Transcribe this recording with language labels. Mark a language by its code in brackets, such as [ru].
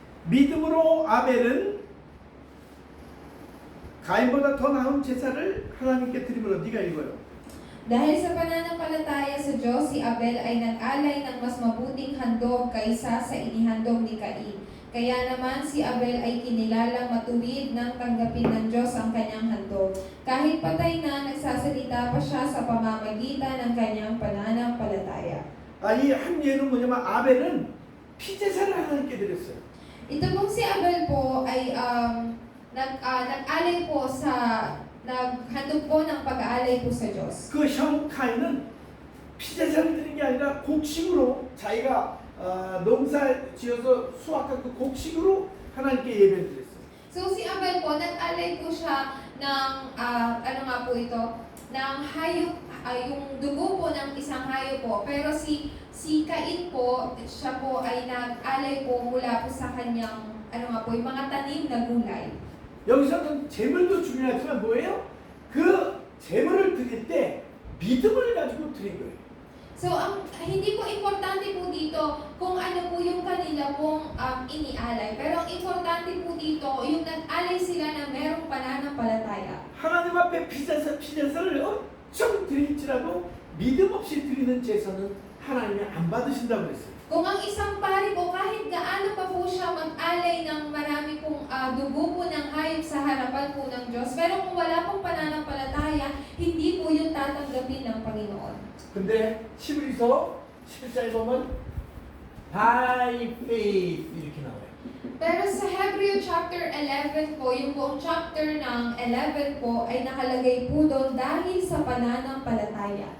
[ko] 믿음으로 아벨은 가인보다 더 나은 제사를 하나님께 드림으로 네가 읽어요. [tl] Dahil sa pananampalataya sa Diyos, si Abel ay nag-alay ng mas mabuting handog kaysa sa inihandog ni Cain. Kaya naman si Abel ay kinilalang matuwid nang tanggapin ng Diyos ang kanyang handog. Kahit patay na, nagsasalita pa siya sa pamamagitan ng kanyang pananampalataya. [ko] 이 한 예는 뭐냐면 아벨은 피제사를 하나님께 드렸어요. [tl] Ito pong si Abel po ay nag-alay po naghandog po ng pag-aalay po sa Diyos. [ko] 그 형 카인은 피제사를 드린 게 아니라 곡식으로 자기가 농사 지어서 수확한 그 곡식으로 하나님께 예배를 드렸어요. [tl] So si Abel po, nag-alay po siya ng, ano nga po ito, ng hayop, yung dugo po ng isang hayop po. Pero si Cain po, siya po ay nag-alay po mula po sa kanyang, ano nga po, yung mga tanim na gulay. [ko] 여기서는 제물도 중요하지만 뭐예요? 그 제물을 드릴 때 믿음을 가지고 드린 거예요. [tl] So, hindi po importante po dito kung ano po yung kanila pong inialay. Pero ang importante po dito, yung nag-alay sila na merong pananampalataya. [ko] 하나님 앞에 피제사를 엄청 드릴지라도 믿음 없이 드리는 제사는 하나님이 안 받으신다고 그랬어요. [tl] Kung ang isang pari po, kahit gaano pa po siya mag-alay ng marami pong dugo po ng hayop sa harapan po ng Diyos, pero kung wala pong pananampalataya, hindi po yun tatanggapin ng Panginoon. [ko] 근데 히브리서 11장에 보면 [en] by faith [ko] 이렇게 나와요. [tl] Pero sa Hebreo chapter 11 po, yung buong chapter ng 11 po, ay nakalagay po doon dahil sa pananampalataya.